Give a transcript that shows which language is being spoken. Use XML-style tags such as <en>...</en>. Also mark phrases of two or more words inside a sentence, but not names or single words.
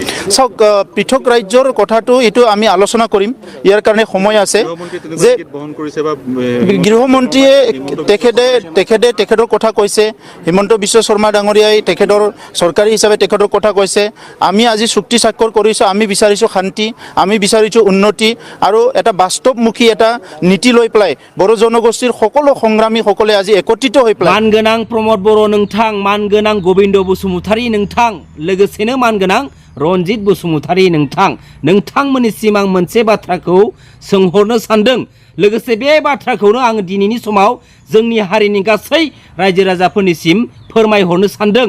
<as>চাওক পৃথক ৰাজ্যৰ কথাটো এইটো আমি আলোচনা কৰিম, ইয়াৰ কাৰণে সময় আছে যে গৃহমন্ত্ৰীয়ে তেখেতৰ কথা কৈছে, হিমন্ত বিশ্ব শৰ্মা ডাঙৰীয়াই তেখেতৰ চৰকাৰী হিচাপে তেখেতৰ কথা কৈছে। আমি আজি চুক্তি স্বাক্ষৰ কৰিছোঁ, আমি বিচাৰিছোঁ শান্তি, আমি বিচাৰিছোঁ উন্নতি আৰু এটা বাস্তৱমুখী এটা নীতি লৈ পেলাই বড়ো জনগোষ্ঠীৰ সকলো সংগ্ৰামীসকলে আজি একত্ৰিত হৈ পেলাই</as> <brx>মানগोनां प्रमद बर' नोंथां, मानगोनां गोविंद बसुमतारी नोंथां, लोगोसेनो मानगोनां रनजित बसुमतारी नोंथांमोननिसिम आं मोनसे बाथ्राखौ सोंहरनो सानदों। लोगोसे बे बाथ्राखौनो आं दिनैनि समाव जोंनि हारिनि गासै रायजो राजाफोरनिसिम फोरमायहरनो सानदों।</brx>